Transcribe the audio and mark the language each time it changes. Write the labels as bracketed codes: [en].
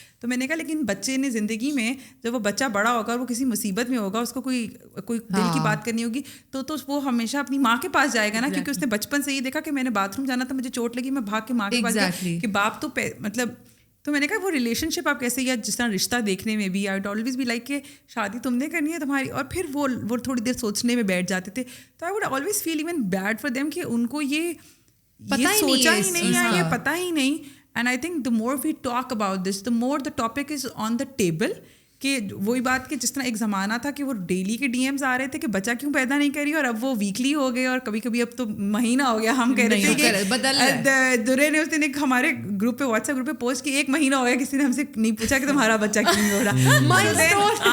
[ur] تو میں نے کہا لیکن بچے نے زندگی میں جب وہ بچہ بڑا ہوگا اور وہ کسی مصیبت میں ہوگا, اس کو کوئی دل کی بات کرنی ہوگی تو وہ ہمیشہ اپنی ماں کے پاس جائے گا نا, کیونکہ اس نے بچپن سے یہ دیکھا کہ میں نے باتھ روم جانا تھا, مجھے چوٹ لگی, میں بھاگ کے ماں کے پاس گیا کہ باپ تو مطلب. تو میں نے کہا وہ ریلیشن شپ آپ کیسے, یا جس طرح رشتہ دیکھنے میں بھی [en] I would always [ur] بھی لائک کہ شادی تم نے کرنی ہے تمہاری, اور پھر وہ تھوڑی دیر سوچنے میں بیٹھ جاتے تھے. تو [en] I would always feel even bad for them [ur] کہ ان کو یہ سوچا ہی نہیں ہے, یہ پتہ ہی نہیں. [en] And I think the more we talk about this the more the topic is on the table. [ur] کہ وہی بات کہ جس طرح ایک زمانہ تھا کہ وہ ڈیلی کے ڈی ایمز آ رہے تھے کہ بچہ کیوں پیدا نہیں کری, اور اب وہ ویکلی ہو گئے, اور کبھی کبھی اب تو مہینہ ہو گیا. ہم کہہ رہے تھے کہ درے نے اس دن ایک ہمارے گروپ پہ واٹس ایپ گروپ پہ پوسٹ کی 1 مہینہ ہو گیا, کسی نے ہم سے نہیں پوچھا کہ تمہارا بچہ کیوں نہیں ہو رہا.